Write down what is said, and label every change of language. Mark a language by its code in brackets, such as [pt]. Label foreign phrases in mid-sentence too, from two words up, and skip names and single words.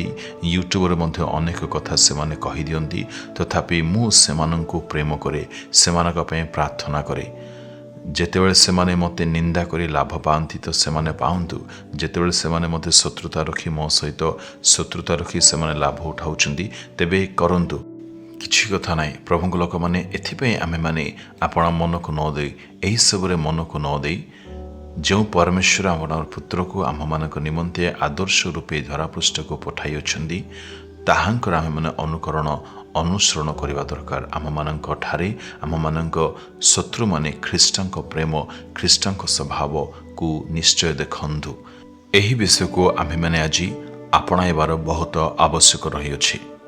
[or] ୟୁଟ୍ୟୁବ ରେ ମଧ୍ୟ ଅନେକ କଥା ସେମାନେ କହି ଦିଅନ୍ତି, ତଥାପି ମୁଁ ସେମାନଙ୍କୁ ପ୍ରେମ କରେ, ସେମାନଙ୍କ ପାଇଁ ପ୍ରାର୍ଥନା କରେ। ଯେତେବେଳେ ସେମାନେ ମତେ ନିନ୍ଦା କରି ଲାଭ ପାଆନ୍ତି ତ ସେମାନେ ପାଆନ୍ତୁ, ଯେତେବେଳେ ସେମାନେ ମତେ ଶତ୍ରୁତା ରଖି ମୋ ସହିତ ଶତ୍ରୁତା ରଖି ସେମାନେ ଲାଭ ଉଠାଉଛନ୍ତି ତେବେ କରନ୍ତୁ, କିଛି କଥା ନାହିଁ। ପ୍ରଭୁଙ୍କ ଲୋକ ମାନେ ଏଥିପାଇଁ ଆମେ ମାନେ ଆପଣା ମନ କୁ ନ ଦେଇ ଏହି ସବୁରେ ମନ କୁ ନ ଦେଇ ଯୋ ପରମେଶ୍ୱର ଆମର ପୁତ୍ର କୁ ଆମ ମାନଙ୍କ ନିମନ୍ତେ ଆଦର୍ଶ ରୂପେ ଧରାପୃଷ୍ଠ କୁ ପଠାଇ ଅଛନ୍ତି ତାହାଙ୍କର ଆମେ ମାନେ ଅନୁକରଣ ଅନୁସରଣ କରିବା ଦରକାର। ଆମ ମାନଙ୍କ ଠାରେ ଆମ ମାନଙ୍କ ଶତ୍ରୁ ମାନେ ଖ୍ରୀଷ୍ଟଙ୍କ ପ୍ରେମ ଖ୍ରୀଷ୍ଟଙ୍କ ସ୍ୱଭାବ କୁ ନିଶ୍ଚୟ ଦେଖନ୍ତୁ। ଏହି ବିଷୟ କୁ ଆମେ ମାନେ ଆଜି ଆପଣେଇବା ବହୁତ ଆବଶ୍ୟକ ରହି ଅଛି।